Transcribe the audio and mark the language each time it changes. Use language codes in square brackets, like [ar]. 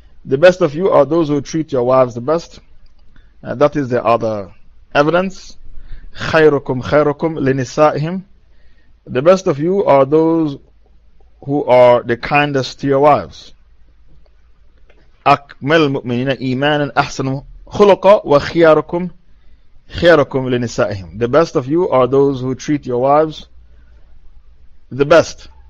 [en] The best of you are those who treat your wives the best. That is the other evidence. [ar] خيركم خيركم لنسائهم. [en] The best of you are those who are the kindest to your wives. [ar] أكمل المؤمنين إيمانا أحسن خلقا وخياركم خياركم لنسائهم. [en] The best of you are those who treat your wives the best.